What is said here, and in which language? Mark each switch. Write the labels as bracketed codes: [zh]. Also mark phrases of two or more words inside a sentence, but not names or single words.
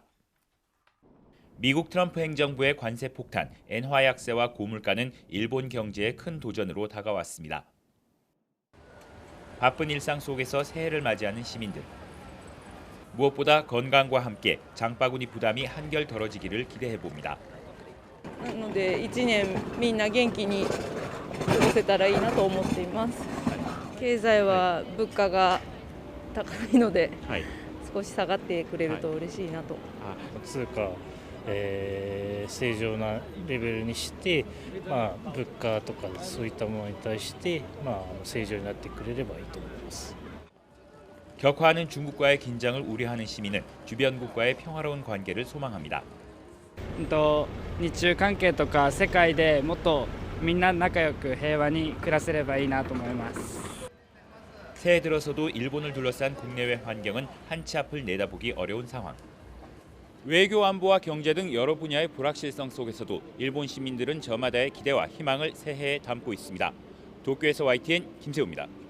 [ko] 미국 트럼프 행정부의 관세 폭탄, 엔화 약세와 고물가는 일본 경제에 큰 도전으로 다가왔습니다. 바쁜 일상 속에서 새해를 맞이하는 시민들. 무엇보다 건강과 함께 장바구니 부담이 한결 덜어지기를 기대해봅니다. [ja] なので1年みんな元気に過ごせたらいいなと思っています。経済は物価が高いので、少し下がってくれると嬉しいなと。通貨、正常なレベルにして、物価とかそういったものに対して、正常になってくれればいいと思います。 [ko] 격화하는 중국과의 긴장을 우려하는 시민은 주변국과의 평화로운 관계를 소망합니다. [ja] 日中関係とか世界でもっとみんな仲良く平和に暮らせればいいなと思います. [ko] 새해 들어서도 일본을 둘러싼 국내외 환경은 한치 앞을 내다보기 어려운 상황. 외교 안보와 경제 등 여러 분야의 불확실성 속에서도 일본 시민들은 저마다의 기대와 희망을 새해에 담고 있습니다. 도쿄에서 YTN 김세우입니다.